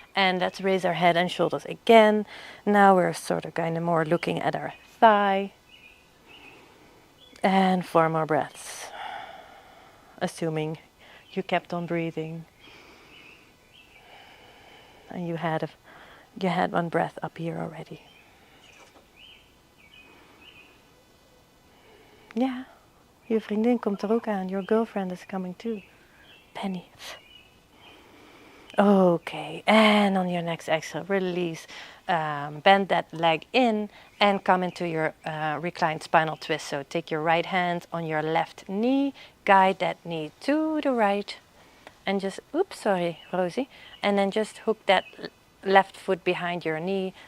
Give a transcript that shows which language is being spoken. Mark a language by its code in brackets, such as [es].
[en] And let's raise our head and shoulders again. Now we're sort of kind of more looking at our thigh. And 4 more breaths. Assuming you kept on breathing. And you had 1 breath up here already. [nl] Ja, je vriendin komt er ook aan. [en] Your girlfriend is coming too. Penny. Okay, and on your next exhale, release. Bend that leg in and come into your reclined spinal twist. So take your right hand on your left knee, guide that knee to the right, and just, oops, sorry, Rosie, and then just hook that left foot behind your knee.